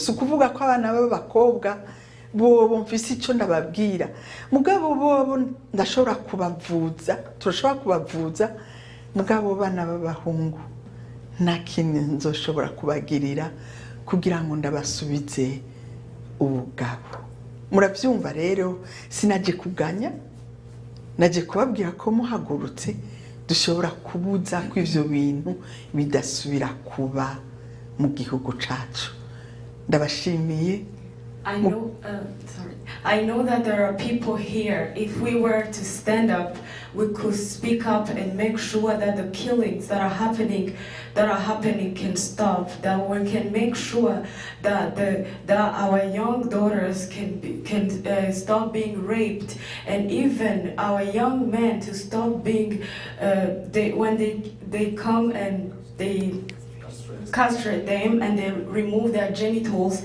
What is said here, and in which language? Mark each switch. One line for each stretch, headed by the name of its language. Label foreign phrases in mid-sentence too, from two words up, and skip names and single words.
Rundi: Si ukuvuga ko abana b'abakobwa bobo mfise ico ndababwira, mugabo bobo ndashobora kubavuza, turashobora kubavuza, mugabo bana b'abahungu nta kintu nzoshobora kubagirira kugira ngo ndabasubize ubugabo. Muravyumva rero, sinaje kuganya, naje kubabwira ko muhagurutse dushobora kubuza ko ivyo bintu bidasubira kuba mu gihugu cacu. Ndabashimiye.
English: I know that there are people here. If we were to stand up, we could speak up and make sure that the killings that are happening can stop. That we can make sure that our young daughters can stop being raped, and even our young men to stop being when they come and they castrate them and they remove their genitals.